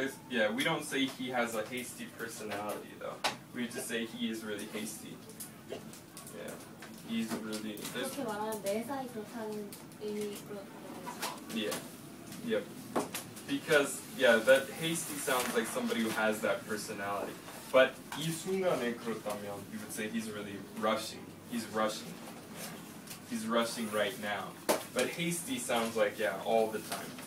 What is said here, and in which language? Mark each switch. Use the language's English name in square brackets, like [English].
[English] Yeah, we don't say he has a hasty personality though. We just say he is really hasty. Yeah, he's really. [Korean] 그렇게 말하면 매사에 그렇다는 의미로. [English] Yeah. Yep. Because yeah, that hasty sounds like somebody who has that personality. But [Korean] 이 순간에 그렇다면, [English] you would say he's really rushing. He's rushing. He's rushing right now. But hasty sounds like, yeah, all the time.